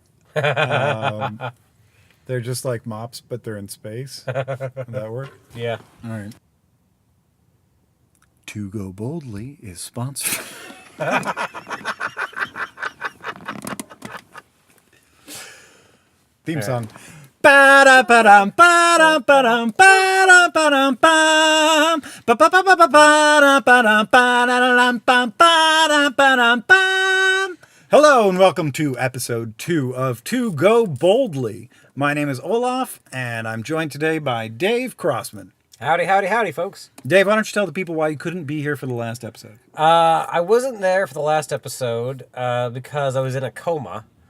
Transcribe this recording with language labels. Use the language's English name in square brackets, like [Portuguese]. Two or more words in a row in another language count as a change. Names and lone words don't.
[English] They're just like mops, but they're in space. Would that work? Yeah. All right. To Go Boldly is sponsored. Theme song. Ba-da-ba-dum, ba-dum, ba-dum, ba-dum, ba-dum, bum. Ba-ba-ba-ba-ba-da-ba-dum, ba-da-da-dum, bum, ba-dum, ba-dum, bum. Hello and welcome to episode 2 of To Go Boldly. My name is Olaf, and I'm joined today by Dave Crossman. Howdy, howdy, howdy, folks. Dave, why don't you tell the people why you couldn't be here for the last episode? I wasn't there for the last episode because I was in a coma.